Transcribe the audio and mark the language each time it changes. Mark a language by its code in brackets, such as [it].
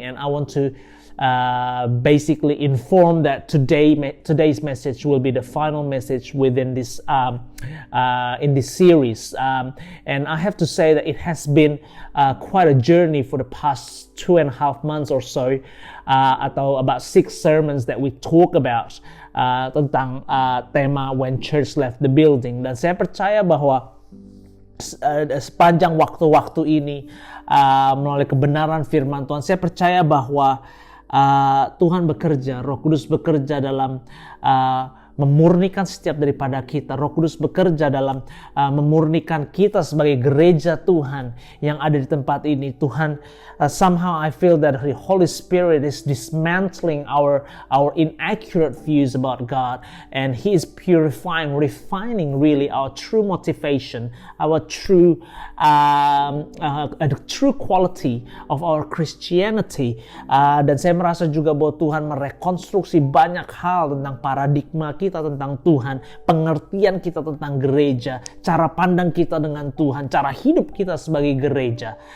[en] And I want to basically inform that today's message will be the final message within this in this series, and I have to say that it has been quite a journey for the past 2.5 months or so, [id] atau [en] about 6 sermons that we talk about [id] tentang tema [en] when church left the building. [id] Dan saya percaya bahwa sepanjang waktu-waktu ini, melalui kebenaran firman Tuhan, saya percaya bahwa Tuhan bekerja, Roh Kudus bekerja dalam memurnikan setiap daripada kita. Roh Kudus bekerja dalam memurnikan kita sebagai gereja Tuhan yang ada di tempat ini. [en] Tuhan, somehow I feel that the Holy Spirit is dismantling our inaccurate views about God, and He is purifying, refining really our true motivation, our true the true quality of our Christianity. [id] Dan saya merasa juga bahwa Tuhan merekonstruksi banyak hal tentang paradigma kita tentang Tuhan, pengertian kita tentang gereja, cara pandang kita dengan Tuhan, cara hidup kita sebagai gereja.